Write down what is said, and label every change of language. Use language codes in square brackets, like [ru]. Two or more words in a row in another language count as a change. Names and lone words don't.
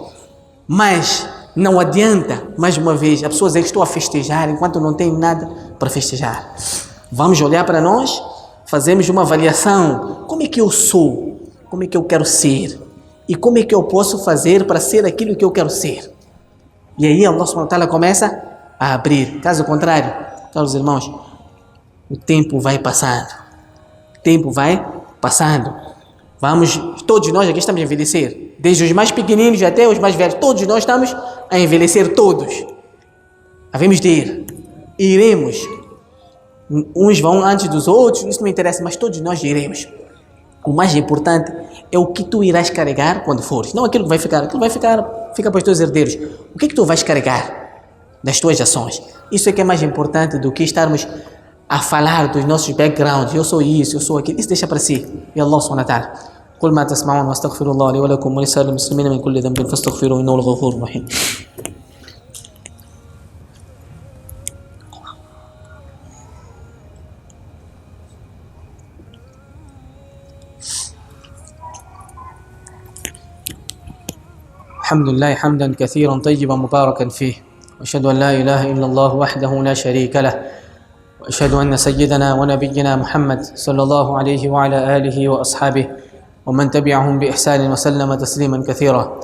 [pt] Mas não adianta, mais uma vez, as pessoas estão a festejar enquanto não tem nada para festejar. Vamos olhar para nós, fazemos uma avaliação. Como é que eu sou? Como é que eu quero ser? E como é que eu posso fazer para ser aquilo que eu quero ser? E aí [ar] الله سبحانه وتعالى [pt] começa a abrir. Caso contrário, caros irmãos, o tempo vai passando. O tempo vai passando. Todos nós aqui estamos a envelhecer. Desde os mais pequeninos até os mais velhos. Todos nós estamos a envelhecer, todos. Havemos de ir. Iremos. Uns vão antes dos outros, isso não me interessa, mas todos nós iremos. O mais importante é o que tu irás carregar quando fores. Não aquilo que vai ficar. Aquilo vai ficar, fica para os teus herdeiros. O que tu vais carregar das tuas ações? Isso é que é mais importante do que estarmos a falar dos nossos backgrounds. Eu sou isso, eu sou aquilo. Isso deixa para si. [ar] E الله سبحانه وتعالى. قل ما تسمعون واستغفر الله لي ولكم ولسائر المسلمين من كل ذنب فاستغفروه إنه الغفور الرحيم. الحمد لله حمدا كثيرا طيبا مباركا فيه، وأشهد أن لا إله إلا الله وحده لا شريك له، وأشهد أن سيدنا ونبينا محمد صلى الله عليه وعلى آله وأصحابه ومن تبعهم بإحسان وسلم تسليما كثيرا.